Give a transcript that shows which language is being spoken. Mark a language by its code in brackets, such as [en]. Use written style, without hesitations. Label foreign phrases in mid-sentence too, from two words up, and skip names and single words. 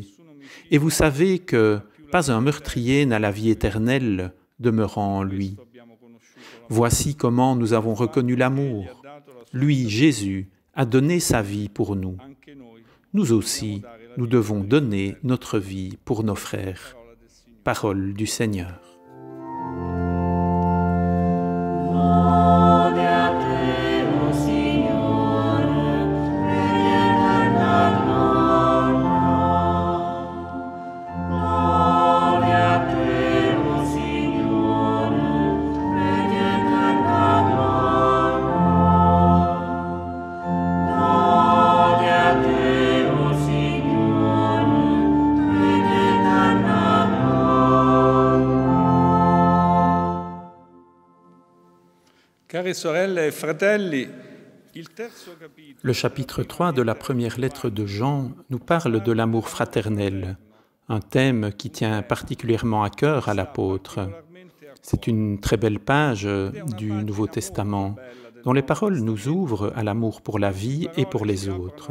[fr] Et vous savez que pas un meurtrier n'a la vie éternelle demeurant en lui. Voici comment nous avons reconnu l'amour. Lui, Jésus, a donné sa vie pour nous. Nous aussi, nous devons donner notre vie pour nos frères. Parole du Seigneur. [it] Lode a te, o Signore, regni eterna gloria. Lode a te, o Signore, regni eterna gloria. Lode a te, o Signore, regni eterna gloria. Care sorelle e fratelli, il terzo capitolo [fr] Le chapitre 3 de la première lettre de Jean nous parle de l'amour fraternel, un thème qui tient particulièrement à cœur à l'apôtre. C'est une très belle page du Nouveau Testament, dont les paroles nous ouvrent à l'amour pour la vie et pour les autres.